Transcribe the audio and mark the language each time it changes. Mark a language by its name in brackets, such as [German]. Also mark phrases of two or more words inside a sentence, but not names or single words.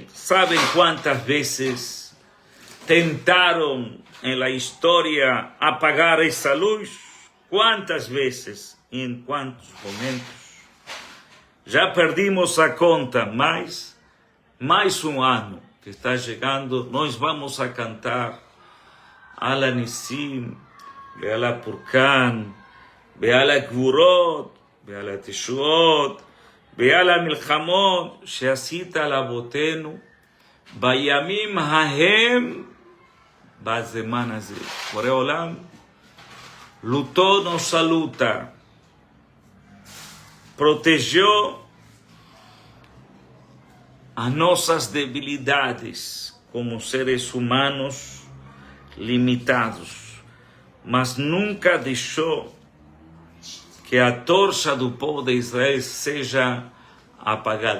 [Portuguese] Sabem quantas vezes tentaram na história apagar essa luz? Quantas vezes e em quantos momentos? Já perdimos a conta, mas mais um ano que está chegando, nós vamos a cantar [Hebrew] על הניסים, ועל הפורקן, ועל הגבורות, ועל התשועות, ועל המלחמות, שעשית לאבותינו, בימים ההם, בזמן הזה. בורא עולם, [Portuguese] lutou nossa luta, protegeu as nossas debilidades como seres humanos limitados, mas nunca deixou que a tocha do povo de Israel seja apagada.